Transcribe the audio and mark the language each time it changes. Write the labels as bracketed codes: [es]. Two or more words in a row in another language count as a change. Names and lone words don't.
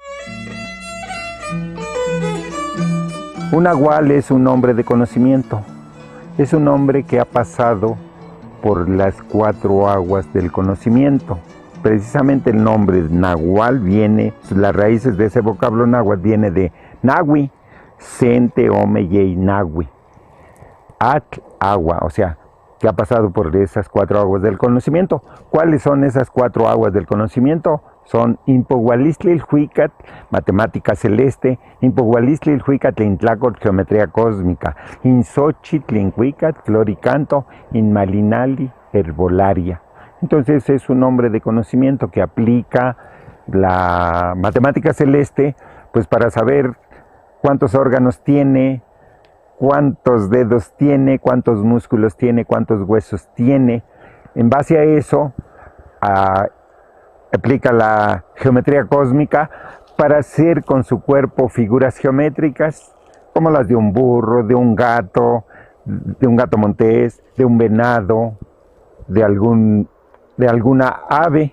[es] Un nahual es un hombre de conocimiento, es un hombre que ha pasado por las 4 aguas del conocimiento. Precisamente el nombre nahual viene, las raíces de ese vocablo náhuatl viene de [nah] nahui, sente, ome, yei, nahui. [es] Atl, agua, o sea, que ha pasado por esas 4 aguas del conocimiento. ¿Cuáles son esas 4 aguas del conocimiento? Son Impohualistlilhuicatl, matemática celeste, [nah] Impohualistlilhuicatl, intlacotl, [es] geometría cósmica, Inxochitlinhuicatl, floricanto, Inmalinali, herbolaria. Entonces es un hombre de conocimiento que aplica la matemática celeste pues para saber cuántos órganos tiene, cuántos dedos tiene, cuántos músculos tiene, cuántos huesos tiene. En base a eso, aplica la geometría cósmica para hacer con su cuerpo figuras geométricas, como las de un burro, de un gato montés, de un venado, de alguna ave.